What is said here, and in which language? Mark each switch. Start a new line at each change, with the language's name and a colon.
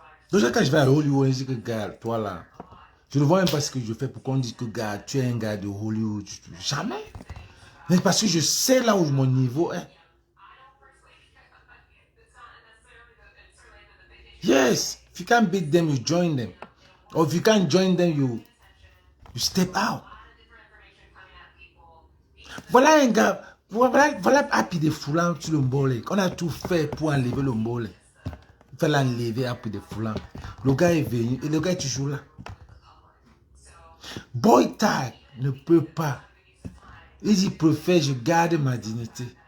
French: Donc quand je vais à Hollywood, je dis que gars, toi là, je ne vois même pas ce que je fais pour qu'on dise que gars, tu es un gars de Hollywood. Jamais. Mais parce que je sais là où mon niveau est.
English: Yes, if you can't beat them, you join them. Or if you can't join them, you step out.
French: Voilà un gars, voilà Happy de Foulan sur le Mbole. On a tout fait pour enlever le Mbole. Il fallait enlever Happy de Foulan. Le gars est venu et le gars est toujours là. Boy Tag ne peut pas. Il dit, préfère, je garde ma dignité.